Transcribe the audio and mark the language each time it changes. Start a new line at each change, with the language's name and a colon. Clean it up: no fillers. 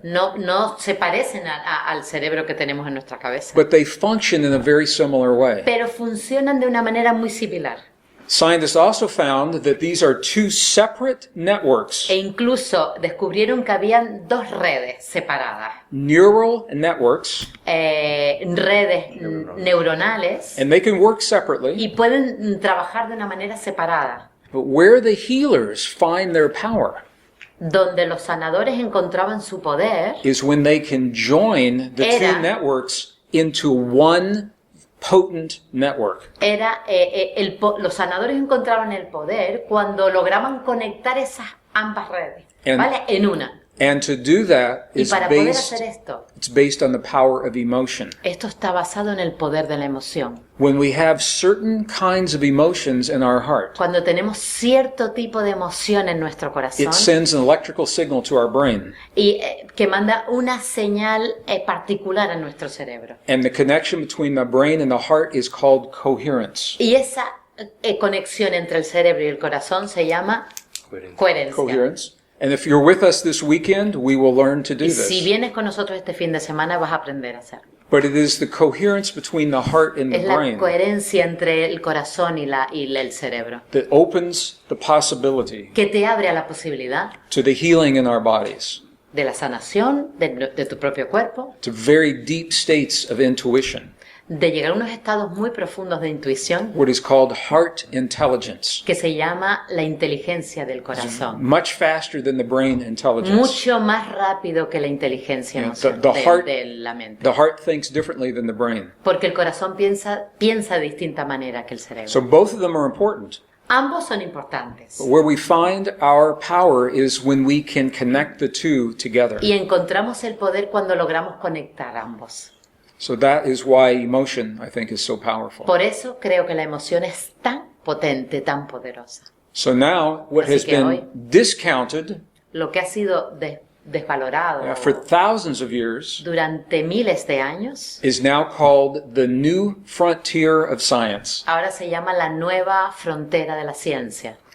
Spanish: No se parecen al cerebro que tenemos en nuestra cabeza.
English: But they function in a very similar way.
Spanish: Pero funcionan de una manera muy similar.
English: Scientists also found that these are two separate networks.
Spanish: E incluso descubrieron que habían dos redes separadas.
English: Neural networks.
Spanish: Redes neuronales.
English: And they can work separately.
Spanish: Y pueden trabajar de una manera separada.
English: But where the healers find their power
Spanish: donde los sanadores encontraban su poder
English: is when they can join the two networks into one potent network.
Spanish: Los sanadores encontraban el poder cuando lograban conectar esas ambas redes, ¿vale? En una.
English: And to do that is based on the power of emotion.
Spanish: Esto está basado en el poder de la emoción.
English: When we have certain kinds of emotions in our heart,
Spanish: cuando tenemos cierto tipo de emoción en nuestro corazón,
English: it sends an electrical signal to our brain.
Spanish: Y que manda una señal particular a nuestro cerebro.
English: And the connection between the brain and the heart is called coherence.
Spanish: Y esa conexión entre el cerebro y el corazón se llama coherencia.
English: Coherence. And if you're with us this weekend, we will learn to do this.
Spanish: Si vienes con nosotros este fin de semana, vas a aprender a hacerlo.
English: But it is the coherence between the heart and the brain.
Spanish: Es la coherencia entre el corazón y el cerebro.
English: That opens the possibility.
Spanish: Que te abre a la posibilidad.
English: To the healing in our bodies.
Spanish: De la sanación de tu propio cuerpo.
English: To very deep states of intuition.
Spanish: De llegar a unos estados muy profundos de intuición.
English: What is called heart intelligence.
Spanish: Que se llama la inteligencia del corazón.
English: Much faster than the brain intelligence.
Spanish: Mucho más rápido que la inteligencia de la mente.
English: The heart thinks differently than the brain.
Spanish: Porque el corazón piensa de distinta manera que el cerebro.
English: So both of them are important.
Spanish: Ambos son importantes.
English: But where we find our power is when we can connect the two together.
Spanish: Y encontramos el poder cuando logramos conectar ambos.
English: So that is why emotion, I think, is so powerful.
Spanish: Por eso creo que la emoción es tan potente, tan poderosa.
English: So now, what has been discounted,
Spanish: lo que ha sido desvalorado
English: for thousands of years,
Spanish: durante miles de años,
English: is now called the new frontier of science.
Spanish: Ahora se llama la nueva frontera de la ciencia.